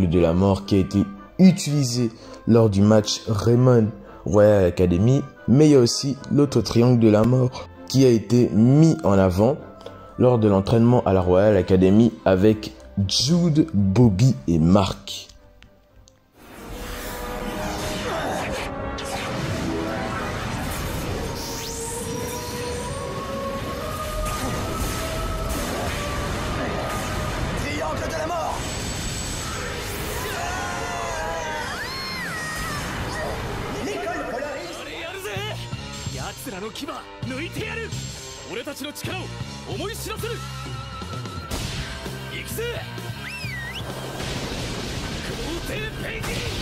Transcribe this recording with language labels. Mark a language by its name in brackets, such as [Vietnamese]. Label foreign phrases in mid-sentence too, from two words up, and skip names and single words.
[French] la mort qui a été utilisé lors du match Raymond Royal Academy, mais il y a aussi l'autre triangle de la mort qui a été mis en avant lors de l'entraînement à la Royal Academy avec Jude, Bobby et Mark. Triangle de la mort. [Japanese] 奴らの牙抜いてやる。俺たちの力を思い知らせる。行くぜ皇帝ペンギン。